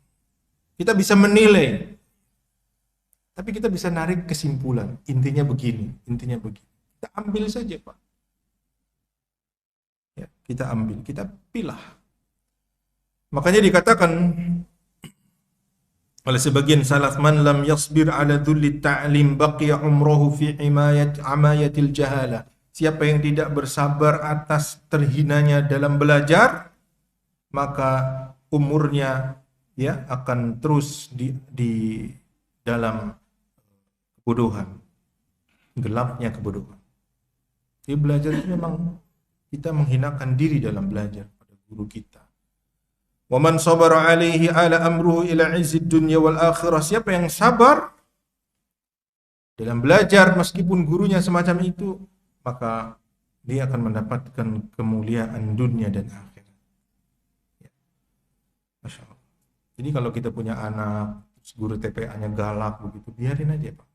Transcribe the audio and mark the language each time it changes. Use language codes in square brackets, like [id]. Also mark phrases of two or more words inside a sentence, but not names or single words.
[id] Kita bisa menilai, tapi kita bisa narik kesimpulan. Intinya begini, intinya begini. Kita ambil saja, Pak. Ya, kita ambil, kita pilah. Makanya dikatakan oleh sebagian salaf, [ar] من لم يصبر على ذل التعليم بقي عمره في عماية الجهالة. [id] Siapa yang tidak bersabar atas terhinanya dalam belajar, maka umurnya ya akan terus di dalam kebodohan, gelapnya kebodohan. Jadi belajar itu memang kita menghinakan diri dalam belajar pada guru kita. [ar] و من صبر عليه آل أمره إلى عز الدنيا والآخرة. [id] Siapa yang sabar dalam belajar meskipun gurunya semacam itu, maka dia akan mendapatkan kemuliaan dunia dan akhirat. [ar] Ya. ما شاء الله. [id] Jadi kalau kita punya anak, guru TPA-nya galak begitu, biarin aja Pak.